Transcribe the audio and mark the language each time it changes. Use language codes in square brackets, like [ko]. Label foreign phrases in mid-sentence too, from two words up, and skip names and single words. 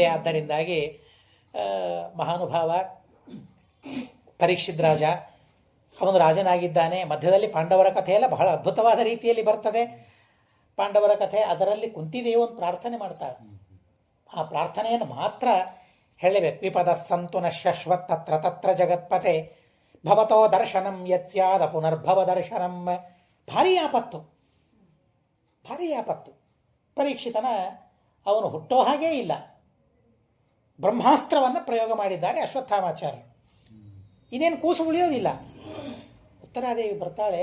[kn] ಆದ್ದರಿಂದಾಗಿ ಮಹಾನುಭಾವ ಪರೀಕ್ಷಿತ್ ರಾಜ, ಅವನು ರಾಜನಾಗಿದ್ದಾನೆ. ಮಧ್ಯದಲ್ಲಿ ಪಾಂಡವರ ಕಥೆಯೆಲ್ಲ ಬಹಳ ಅದ್ಭುತವಾದ ರೀತಿಯಲ್ಲಿ ಬರ್ತದೆ. ಪಾಂಡವರ ಕಥೆ, ಅದರಲ್ಲಿ ಕುಂತಿದೇವಿ ಒಂದು ಪ್ರಾರ್ಥನೆ ಮಾಡ್ತಾರೆ. ಆ ಪ್ರಾರ್ಥನೆಯನ್ನು ಮಾತ್ರ ಹೇಳಬೇಕು. [sa] ವಿಪದ ಸಂತು ನ ಶಶ್ವತ್ ತತ್ರ ತತ್ರ ಜಗತ್ಪತೆ ಭವತೋ ದರ್ಶನಂ ಯತ್ಸ್ಯಾದ ಪುನರ್ಭವ ದರ್ಶನಂ. [kn] ಭಾರೀ ಆಪತ್ತು, ಭಾರೀ ಆಪತ್ತು. ಪರೀಕ್ಷಿತನ ಅವನು ಹುಟ್ಟೋ ಹಾಗೇ ಇಲ್ಲ. ಬ್ರಹ್ಮಾಸ್ತ್ರವನ್ನು ಪ್ರಯೋಗ ಮಾಡಿದ್ದಾರೆ ಅಶ್ವತ್ಥಾಮಾಚಾರ್ಯರು. ಇನ್ನೇನು ಕೂಸು ಉಳಿಯೋದಿಲ್ಲ. ಉತ್ತರಾದೇವಿ ಬರ್ತಾಳೆ.